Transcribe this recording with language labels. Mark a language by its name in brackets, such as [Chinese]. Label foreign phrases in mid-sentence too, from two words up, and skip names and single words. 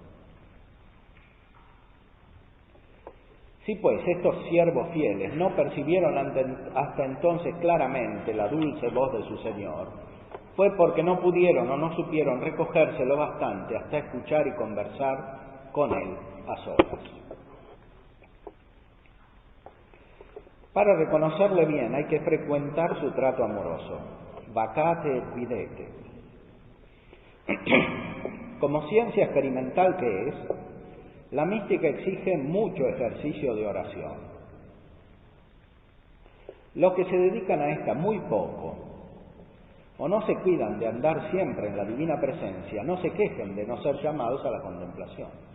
[Spanish] Si pues estos siervos fieles no percibieron hasta entonces claramente la dulce voz de su Señor, fue porque no pudieron o no supieron recogerse lo bastante hasta escuchar y conversar con Él a solas. Para reconocerle bien hay que frecuentar su trato amoroso, [Latin] vacate et videte. [Spanish] Como ciencia experimental que es, la mística exige mucho ejercicio de oración. Los que se dedican a esta muy poco, o no se cuidan de andar siempre en la divina presencia, no se quejen de no ser llamados a la contemplación.